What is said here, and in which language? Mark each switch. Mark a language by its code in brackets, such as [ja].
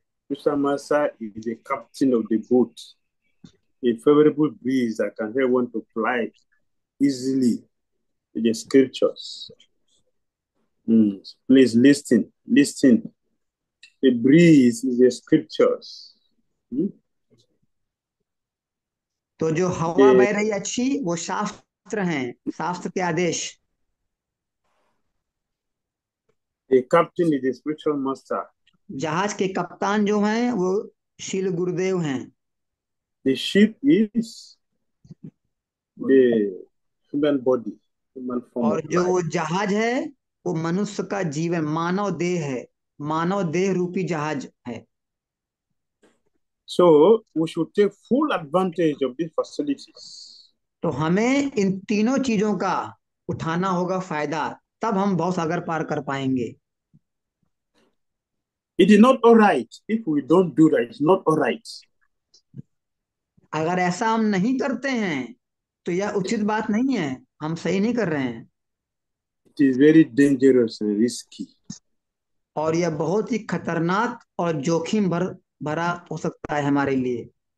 [en] Tuition master is the captain of the boat. A favorable breeze that can help one to fly easily to the scriptures. Please listen, listen. The breeze is the scriptures. [hi] तो जो हवा [en] The, [hi] बह रही अच्छी वो शास्त्र हैं, शास्त्र के आदेश। [en] the captain is the spiritual master. [hi] जहाज के कप्तान जो हैं वो शील गुरुदेव हैं। [en] The ship is the human body, human form [hi] और [en] of [hi] जो [en] life. [hi] वो जहाज है वो मनुष्य का जीवन, मानव देह है, मानव देह रूपी जहाज है। [en] So we should take full advantage of these facilities. [hi] तो हमें इन तीनों चीजों का उठाना होगा फायदा, तब हम भवसागर पार कर पाएंगे। [en] It is not all right if we don't do that. It's not all right. [hi] अगर ऐसा हम नहीं करते हैं तो यह उचित बात नहीं है, हम सही नहीं कर रहे हैं। [en] It is very dangerous and risky. [hi] और यह बहुत ही खतरनाक और जोखिम भरा हो सकता है हमारे लिए।